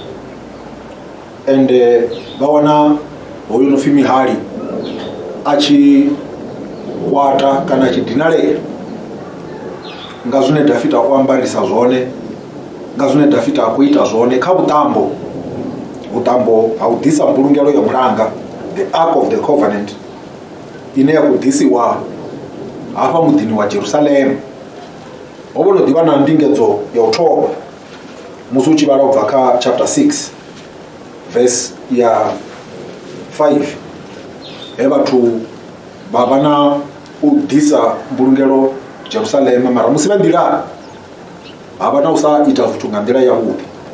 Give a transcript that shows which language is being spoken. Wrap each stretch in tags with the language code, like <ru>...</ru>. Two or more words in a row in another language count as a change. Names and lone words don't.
<ve>ende vha wana hoyu no pfhi Mihali a tshi kwata kana a tshi dinalea nga zwine Dafita o ambarisa zwone, nga zwine Dafita a khou ita zwone kha vhuṱambo ha u ḓisa mbulungelo ya mulanga,</ve> <en>the Ark of the Covenant,</en> <ve>ine ya khou ḓisiwa hafha muḓini wa Jerusalem. Ho vho no ḓivha na ndingedzo ya u thoma musi u tshi vhala u bva kha</ve> <en>chapter 6 verse</en> <ve>ya 5, he vhathu vha vha na u ḓisa mbulungelo Jerusalem, mara musi vha nḓilani ha vha na u sa ita zwithu nga nḓila yavhuḓi.</ve>